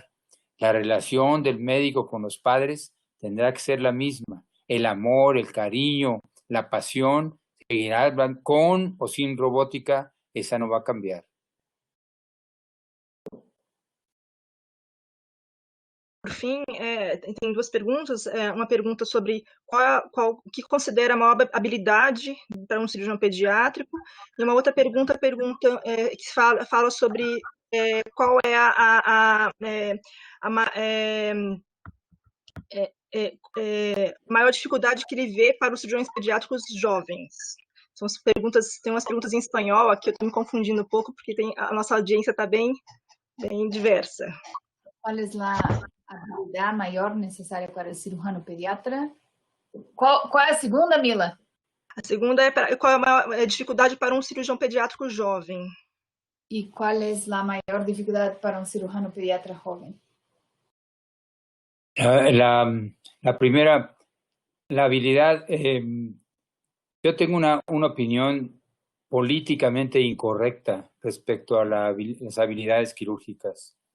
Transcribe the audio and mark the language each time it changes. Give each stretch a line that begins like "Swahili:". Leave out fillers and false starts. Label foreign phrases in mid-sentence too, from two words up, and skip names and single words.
Spanish: La relación del médico con los padres tendrá que ser la misma. El amor, el cariño, la pasión seguirá con o sin robótica, esa no va a cambiar.
Portuguese: Por fim, tem duas perguntas. Uma pergunta sobre o que considera a maior habilidade para um cirurgião pediátrico, e uma outra pergunta que fala sobre qual é a maior dificuldade que ele vê para os cirurgiões pediátricos jovens. Tem umas perguntas em espanhol aqui, eu estou me confundindo um pouco, porque a nossa audiência está bem diversa.
Spanish: ¿Cuál es la habilidad mayor necesaria para el cirujano pediatra? ¿Cuál es la segunda, Mila?
Portuguese: A segunda é qual é a maior dificuldade para um cirurgião pediátrico jovem.
Spanish: ¿Y cuál es la mayor dificultad para un cirujano pediatra joven? La primera, la habilidad, yo tengo una opinión políticamente incorrecta respecto a las habilidades quirúrgicas.